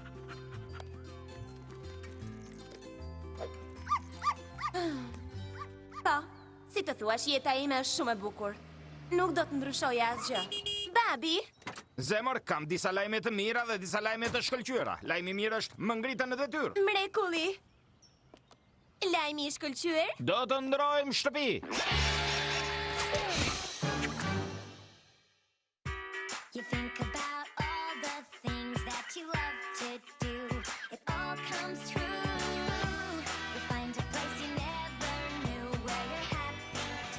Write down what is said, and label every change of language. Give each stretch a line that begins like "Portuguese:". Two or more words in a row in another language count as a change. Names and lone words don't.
Albanian: Po, si të thuash, jeta ime është shumë e bukur. Nuk do të ndryshoja asgjë. Babi? Zemër, kam disa lajme të mira dhe disa lajme të shkëlqyera. Lajmi mirë është më ngritën në detyrë. Mrekulli. Lajmi i shkëlqyer? Do të ndrojmë shtëpi.
English: You think about all the things that you love to do. It all comes true. You find a place you never knew where you're happy to.